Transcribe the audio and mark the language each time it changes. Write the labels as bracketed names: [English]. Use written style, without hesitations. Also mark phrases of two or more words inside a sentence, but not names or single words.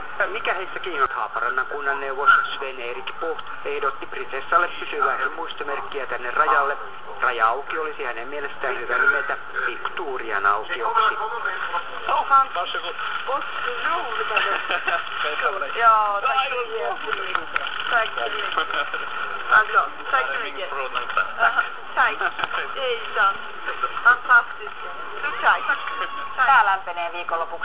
[Finnish] Mikä heistä kiinnostaa? Haaparannan kunnanneuvos Sven-Erik Poht ehdotti prinsessalle pysyvää muistomerkkiä tänne rajalle. Raja-auki olisi hänen mielestään hyvä nimetä Victorian aukioksi. [Swedish] Ja, tack så mycket. Alltså, tack så mycket. Tack. Det är sant. Fantastiskt. Tack. [Finnish] Tää lämpenee viikonlopuksi.